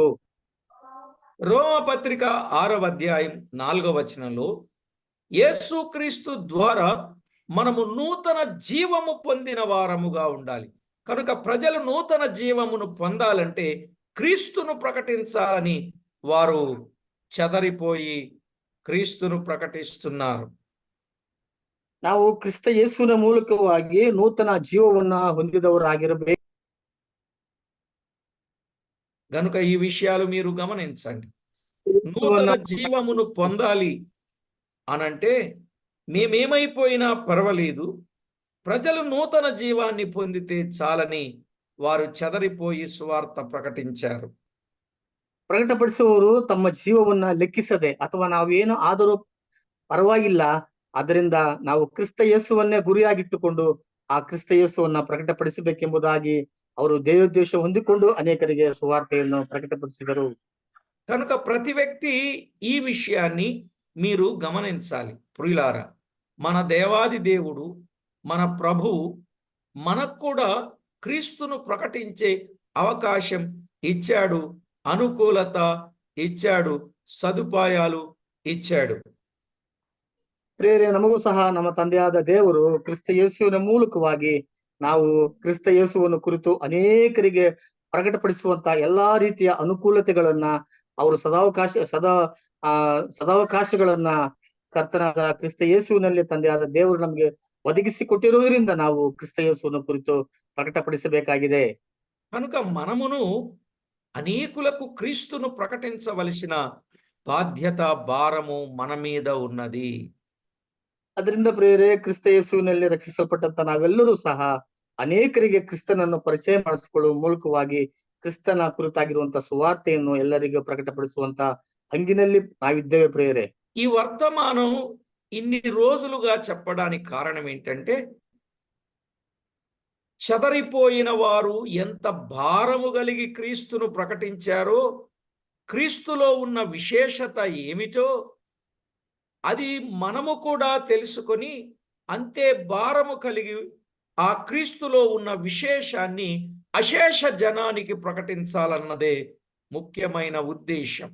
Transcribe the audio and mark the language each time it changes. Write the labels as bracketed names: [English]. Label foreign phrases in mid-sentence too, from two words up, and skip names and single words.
[Telugu] రోమపత్రిక 6వ అధ్యాయం 4వ వచనంలో యేసుక్రీస్తు ద్వారా మనము నూతన జీవము పొందిన వారముగా ఉండాలి. కనుక ప్రజలు నూతన జీవమును పొందాలంటే క్రీస్తును ప్రకటించాలని వారు చెదరిపోయి క్రీస్తును ప్రకటిస్తున్నారు. [Kannada] ನಾವು ಕ್ರಿಸ್ತ ಯೇಸುವಿನ ಮೂಲಕವಾಗಿ ನೂತನ ಜೀವವನ್ನ ಹೊಂದಿದವರಾಗಿರಬೇಕು. [Telugu] గనుక ఈ విషయాలు మీరు గమనించండి. నూతన జీవమును పొందాలి అనంటే మేమేమైపోయినా పర్వాలేదు, ప్రజలు నూతన జీవాన్ని పొందితే చాలని వారు చెదరిపోయి సువార్త ప్రకటించారు. [Kannada] ಪ್ರಕಟಪಡಿಸುವವರು ತಮ್ಮ ಜೀವವನ್ನ ಲೆಕ್ಕಿಸದೆ ಅಥವಾ ನಾವೇನು ಆದರೂ ಪರವಾಗಿಲ್ಲ, ಅದರಿಂದ ನಾವು ಕ್ರಿಸ್ತ ಯೇಸುವನ್ನೇ ಗುರಿಯಾಗಿಟ್ಟುಕೊಂಡು ಆ ಕ್ರಿಸ್ತ ಯೇಸುವನ್ನ ಪ್ರಕಟಪಡಿಸಬೇಕೆಂಬುದಾಗಿ ಅವರು ದೇವೋದ್ದೇಶ ಹೊಂದಿಕೊಂಡು ಅನೇಕರಿಗೆ ಸುವಾರ್ತೆಯನ್ನು ಪ್ರಕಟಪಡಿಸಿದರು. [Telugu] కనుక ప్రతి వ్యక్తి ఈ విషయాన్ని మీరు గమనించాలి. ప్రియులారా, మన దేవాది దేవుడు, మన ప్రభువు మనకు కూడా క్రీస్తును ప్రకటించే అవకాశం ఇచ్చాడు, అనుకూలత ఇచ్చాడు, సదుపాయాలు ఇచ్చాడు. [Kannada] ಪ್ರೇರೆ ನಮಗೂ ಸಹ ನಮ್ಮ ತಂದೆಯಾದ ದೇವರು ಕ್ರಿಸ್ತ ಯೇಸುವಿನ ಮೂಲಕವಾಗಿ ನಾವು ಕ್ರಿಸ್ತ ಯೇಸುವನ್ನು ಕುರಿತು ಅನೇಕರಿಗೆ ಪ್ರಕಟಪಡಿಸುವಂತ ಎಲ್ಲಾ ರೀತಿಯ ಅನುಕೂಲತೆಗಳನ್ನ ಅವರು ಸದಾವಕಾಶಗಳನ್ನ ಕರ್ತನಾದ ಕ್ರಿಸ್ತ ಯೇಸುವಿನಲ್ಲಿ ತಂದೆಯಾದ ದೇವರು ನಮಗೆ ಒದಗಿಸಿ ಕೊಟ್ಟಿರುವುದರಿಂದ ನಾವು ಕ್ರಿಸ್ತ ಯೇಸುವನ್ನು ಕುರಿತು ಪ್ರಕಟಪಡಿಸಬೇಕಾಗಿದೆ. [Telugu] కనుక మనమును అనేకులకు క్రీస్తును ప్రకటించవలసిన బాధ్యత, భారము మన మీద ఉన్నది. [Kannada] ಅದರಿಂದ ಪ್ರೇರೆ ಕ್ರಿಸ್ತ ಯೇಸುವಿನಲ್ಲಿ ರಕ್ಷಿಸಲ್ಪಟ್ಟಂತ ನಾವೆಲ್ಲರೂ ಸಹ ಅನೇಕರಿಗೆ ಕ್ರಿಸ್ತನನ್ನು ಪರಿಚಯ ಮಾಡಿಸಿಕೊಳ್ಳುವ ಮೂಲಕವಾಗಿ ಕ್ರಿಸ್ತನ ಕುರಿತಾಗಿರುವಂತ ಸುವಾರ್ತೆಯನ್ನು ಎಲ್ಲರಿಗೂ ಪ್ರಕಟಪಡಿಸುವಂತ ಹಂಗಿನಲ್ಲಿ ನಾವಿದ್ದೇವೆ ಪ್ರೇರೆ. [Telugu] ఈ వర్తమానం ఇన్ని రోజులుగా చెప్పడానికి కారణం ఏంటంటే, చెదరిపోయిన వారు ఎంత భారము కలిగి క్రీస్తును ప్రకటించారో, క్రీస్తులో ఉన్న విశేషత ఏమిటో అది మనము కూడా తెలుసుకొని అంతే భారము కలిగి ఆ క్రీస్తులో ఉన్న విశేషాన్ని అశేష జనానికి ప్రకటించాలన్నదే ముఖ్యమైన ఉద్దేశం.